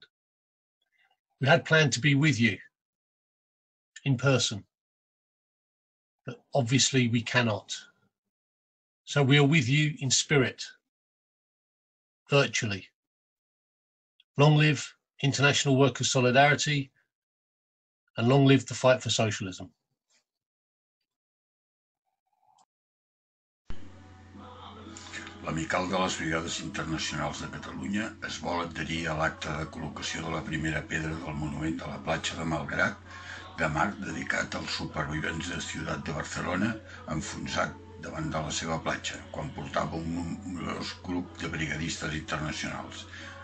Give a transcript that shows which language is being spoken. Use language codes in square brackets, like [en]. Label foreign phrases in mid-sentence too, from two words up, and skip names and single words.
[en] We had planned to be with you in person, but obviously we cannot. So we are with you in spirit, virtually. Long live International Workers' Solidarity, and long live the fight for socialism. [ca] L'Amical de les Brigades Internacionals de Catalunya es vol adherir a l'acte de col·locació de la primera pedra del monument a la platja de Malgrat de Mar dedicat als supervivents de Ciutat de Barcelona enfonsat davant de la seva platja quan portava un nombrós grup de brigadistes internacionals.